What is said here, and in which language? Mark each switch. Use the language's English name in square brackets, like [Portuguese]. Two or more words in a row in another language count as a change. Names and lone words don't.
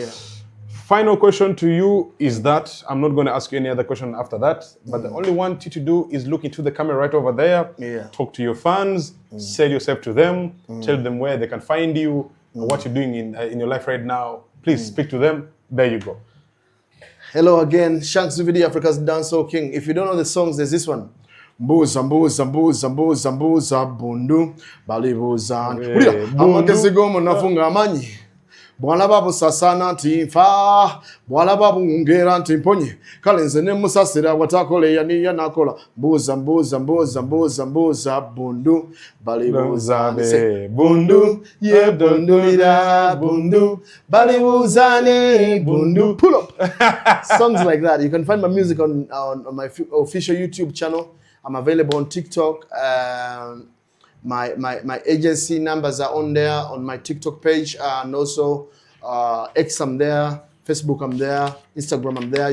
[English] Final question to you is that I'm not going to ask you any other question after that, but the only one you to do is look into the camera right over there. Yeah. Talk to your fans, sell yourself to them, tell them where they can find you, what you're doing in your life right now. Please speak to them. There you go. Hello again, Shanks Vivie'D, Africa's dancehall king. If you don't know the songs, there's this one. [Ganda] Mbuza mbuza mbuza mbuza mbuza bundu balibuzana ulira amagezi gomo nafunga amanyi bwala babu sasana ntimfa bwala babu ngera ntimponye kale nze ne musasira watakole yani nakola mbuza mbuza mbuza mbuza mbuza bundu balibuzane bundu ye bundulira bundu balibuzane bundu. [English] Pull up. Songs like that. You can find my music on my official YouTube channel. I'm available on TikTok. My agency numbers are on there on my TikTok page, and also X I'm there, Facebook I'm there, Instagram I'm there.